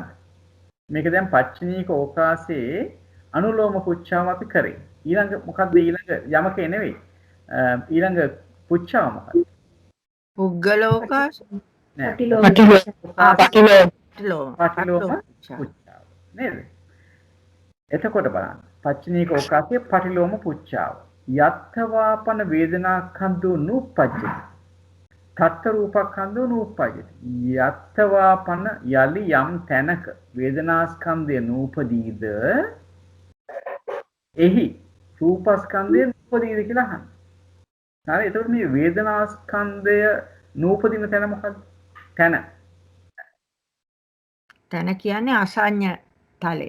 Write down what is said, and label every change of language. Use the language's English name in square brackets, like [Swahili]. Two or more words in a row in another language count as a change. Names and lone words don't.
[Sinhala] මේක දැන් පච්චනීක ඕකාසයේ අනුලෝම පුච්ඡාව අපි කරේ. ඊළඟ මොකද්ද ඊළඟ යමකේ නෙවෙයි. ඊළඟ පුච්ඡාව මොකද්ද? පුද්ගලෝකාස නෑ. පටිලෝම පුච්ඡාව. නේද? එතකොට බලන්න. පච්චනීක ඕකාසයේ පටිලෝම පුච්ඡාව. [Pali] යත්තවාපන වේදනාඛන්தோ නූපජ්ජති. තත්ත රූපක්ඛන්தோ නූපජ්ජති. [Sinhala] යත්තවාපන යලි යම් තැනක වේදනාස්කන්ධය නූපදීද එහි රූපස්කන්ධය නූපදීද කියලා අහනවා. හරි. එතකොට මේ වේදනාස්කන්ධය නූපදින තැන මොකක්ද? තැන කියන්නේ අසඤ්ඤ තලය.